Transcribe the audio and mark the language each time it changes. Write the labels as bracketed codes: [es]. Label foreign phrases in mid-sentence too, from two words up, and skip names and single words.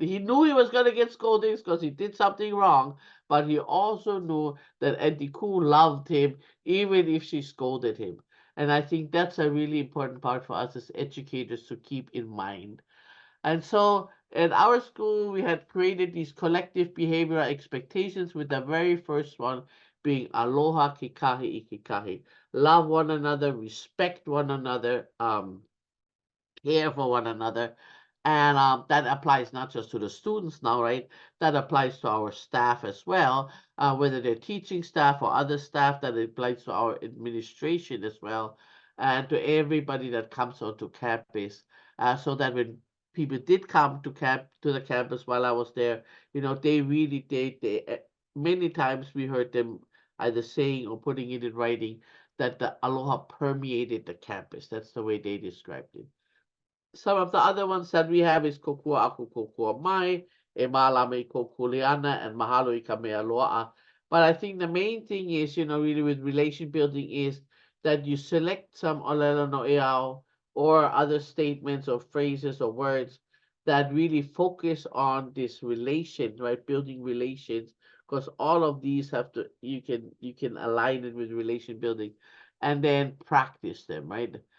[en] He knew he was gonna get scoldings because he did something wrong, but he also knew that Auntie Koo loved him even if she scolded him. And I think that's a really important part for us as educators to keep in mind. And so at our school, we had created these collective behavioral expectations, with the very first one being [haw] aloha kekahi ikikahi. [en] Love one another, respect one another, care for one another. And that applies not just to the students now, right? That applies to our staff as well, whether they're teaching staff or other staff. That applies to our administration as well, and to everybody that comes onto campus. So that when people did come to the campus while I was there, they really many times we heard them either saying or putting it in writing that the aloha permeated the campus. That's the way they described it. Some of the other ones that we have is [haw] kokua aku kokua mai, e malama I kokuleana, [en] and [haw] mahalo I ka mea loa'a. [en] But I think the main thing is, really with relation building is, that you select some [haw] olelo no eau [en] or other statements or phrases or words that really focus on this relation, right? Building relations, because all of these have to you can align it with relation building, and then practice them, right?